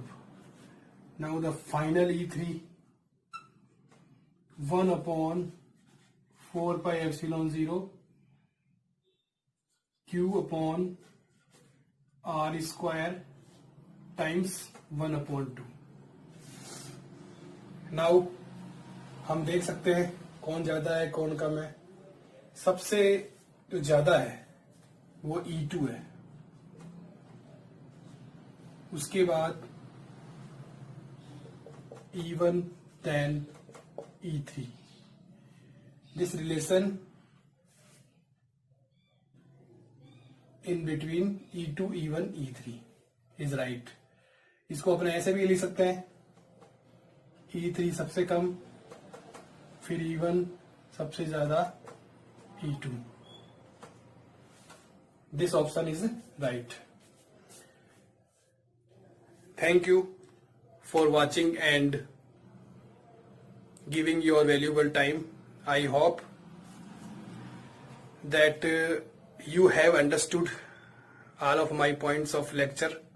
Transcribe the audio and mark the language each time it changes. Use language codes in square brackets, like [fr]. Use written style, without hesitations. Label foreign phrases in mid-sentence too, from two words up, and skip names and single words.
[en] Now the final E3, 1 upon 4 pi epsilon 0 q upon r square times 1 upon 2. [hi] Now हम देख सकते हैं कौन ज्यादा है कौन कम है. सबसे जो ज्यादा है वो E2 है, उसके बाद E1 then E3. [en] This relation in between E2, E1, E3 is right. [hi] इसको अपने ऐसे भी लिख सकते हैं, E3 सबसे कम, फिर E1 सबसे ज्यादा, E2. [en] This option is right. Thank you for watching and giving your valuable time. I hope that you have understood all of my points of lecture.